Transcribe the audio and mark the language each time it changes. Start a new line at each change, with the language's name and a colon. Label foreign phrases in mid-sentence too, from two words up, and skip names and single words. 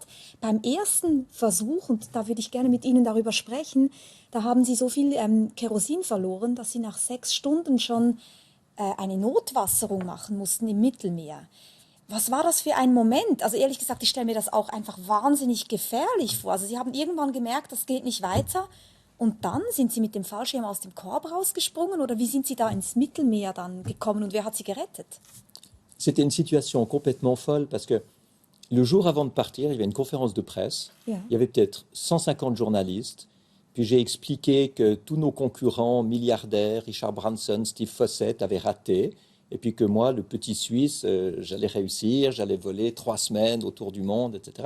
German: Beim ersten Versuch, und da würde ich gerne mit Ihnen darüber sprechen, da haben Sie so viel Kerosin verloren, dass Sie nach 6 Stunden schon eine Notwasserung machen mussten im Mittelmeer. Was war das für ein Moment? Also ehrlich gesagt, ich stelle mir das auch einfach wahnsinnig gefährlich vor. Also Sie haben irgendwann gemerkt, das geht nicht weiter. Und dann sind Sie mit dem Fallschirm aus dem Korb rausgesprungen oder wie sind Sie da ins Mittelmeer dann gekommen und wer hat Sie gerettet?
French: C'était une situation complètement folle parce que le jour avant de partir, il y avait une conférence de presse.
German: Ja.
French: Il y avait peut-être 150 journalistes. Puis j'ai expliqué que tous nos concurrents milliardaires, Richard Branson, Steve Fossett, avaient raté. Et puis que moi, le petit Suisse, j'allais réussir, j'allais voler 3 semaines autour du monde, etc.